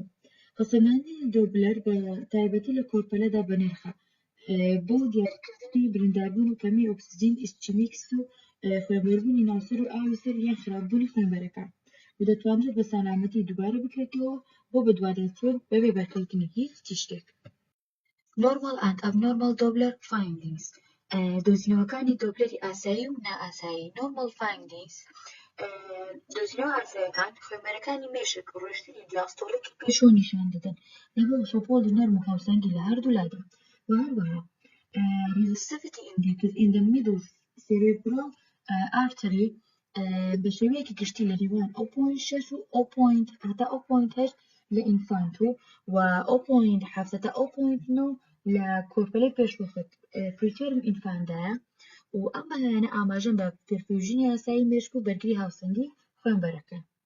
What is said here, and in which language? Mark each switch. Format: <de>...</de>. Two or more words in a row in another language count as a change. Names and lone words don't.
<ckb>هەڵسەنگاندنی دۆپلەر بە تایبەتی لە کۆرپەلەدا بەنرخە بۆ دیاریکردنی برینداربوون و کەمی ئۆکسیجین ئیسچیمیکس و خوێنبەربوونی ناوسەر و ئاوی سەر یان خراپبوونی خوێنبەرەکان و دەتوانرێت بە سەلامەتی دووبارە بکرێتەوە بۆ بەدواداچوون بەبێ بەرکەوتنی هیچ شتێک.</ckb> <en>Normal and abnormal Doppler findings</en> <ckb>دۆزینەوەکانی دۆپلەری ئاسایی و نائاسایی.</ckb> <en>Normal findings</en> <ckb>دۆزینەوە ئاساییەکان خوێنبەرەکانی مێشک ڕۆشتنی دیاستۆلیکی پێشەوە نیشان دەدەن لەگەڵ شەپۆلی نەرم و هاوسەنگی لە هەردوو لادا و هەروەها</ckb> <en>resistivity index in the middle cerebral artery</en> <ckb>بە شێوەیەکی گشتی لە نێوان 0.6 و 0.8 لە ئینفانتۆ و 0.7 تا 0.9 لە کۆرپەلەی پێشوەخت</ckb> <en>preterm infant</en> <ckb>و ئەم بەلایەنە ئاماژەن بە پێرفیوژنی ئاسایی مێشک و بەرگری هاوسەنگی خوێنبەرەکان.</ckb>